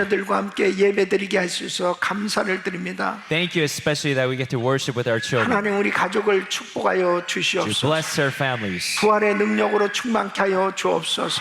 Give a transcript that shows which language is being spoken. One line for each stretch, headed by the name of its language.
Korean: 자녀들과 함께 예배드리게 할 수 있어 감사를 드립니다.
English: Thank you especially that we get to worship with our children.
Korean: 하나님 우리 가족을 축복하여
English: To
Korean: 주시옵소서.
English: bless their families.
Korean: 부활의 능력으로 충만케 하여 주옵소서.